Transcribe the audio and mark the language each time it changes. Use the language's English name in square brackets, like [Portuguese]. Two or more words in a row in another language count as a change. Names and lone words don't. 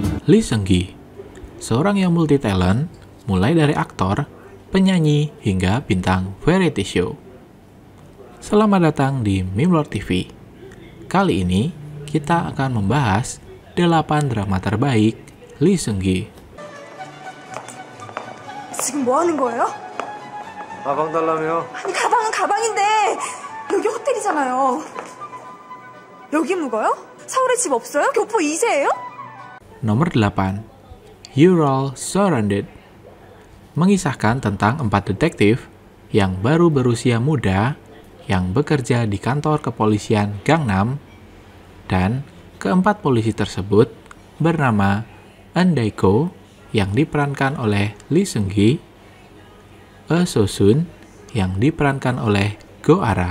[Indonesian] Lee Seung-gi, seorang yang multi-talent, mulai dari aktor, penyanyi, hingga bintang [English] variety show. [Indonesian] Selamat datang di Mimlord TV. Kali ini, kita akan membahas 8 drama terbaik Lee Seung-gi. [Korean] 지금 뭐 하는 거예요? 가방 달라며? 아니 가방은 가방인데 여기 호텔이잖아요. 여기 묵어요? 서울에 집 없어요? 교포 2세예요? [Indonesian] Nomor 8, You're All Surrounded, mengisahkan tentang 4 detektif yang baru berusia muda yang bekerja di kantor kepolisian Gangnam, dan keempat polisi tersebut bernama Eun Dae-ko yang diperankan oleh Lee Seung-gi, Eo So-sun yang diperankan oleh Go Ara.